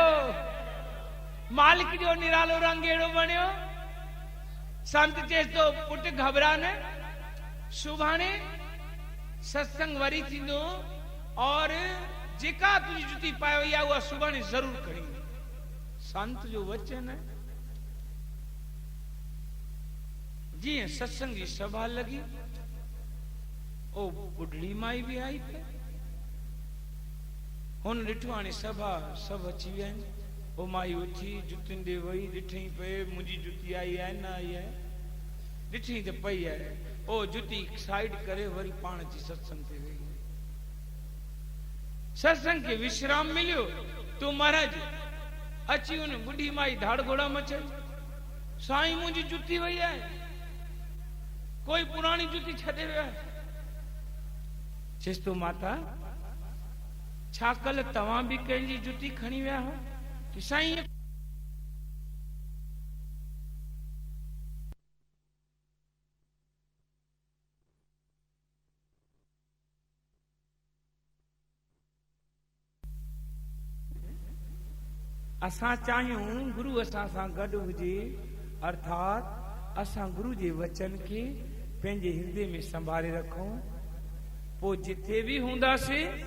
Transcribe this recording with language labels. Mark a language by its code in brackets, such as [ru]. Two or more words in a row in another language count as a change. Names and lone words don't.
[sd] मालिक जो निरालो रंग अहिड़ो बणियो। संत चएस तो पुट घबरा न, सुभाणे सत्संग वरी थींदो, और जेका तुंहिंजी जुती पाए वई आहे उहा सुभाणे ज़रूर खणी। संत जो वचन है। जीअं सत्संग जी सभा लगी, ओ बुढ़ड़ी माई भी आई पे, हुन ॾिठो हाणे सभा सभु अची विया आहिनि। ओ माई उथी जुतियुनि ॾे वई, ॾिठई पे मुंहिंजी जुती आई आहे न आई आहे, ॾिठई त पई आहे। ओ जुती साइड करे वरी पाण अची सत्संग ते वई। सत्संग के विश्राम मिलियो, तो महाराज अची हुन बुढ़ी माई धाड़ घोड़ा मचे, साईं मुंहिंजी जुती वई आहे, कोई पुरानी जुती छॾे वियो आहे। चएसि तो माता छा कल तव्हां बि कंहिंजी जुती खणी विया हो? कि साईं असां चाहियूं गुरु असां सां गॾु हुजे, अर्थात असां गुरु जे वचन खे पंहिंजे हृदय में संभाले रखूं, पोइ जिथे भी हूंदासीं,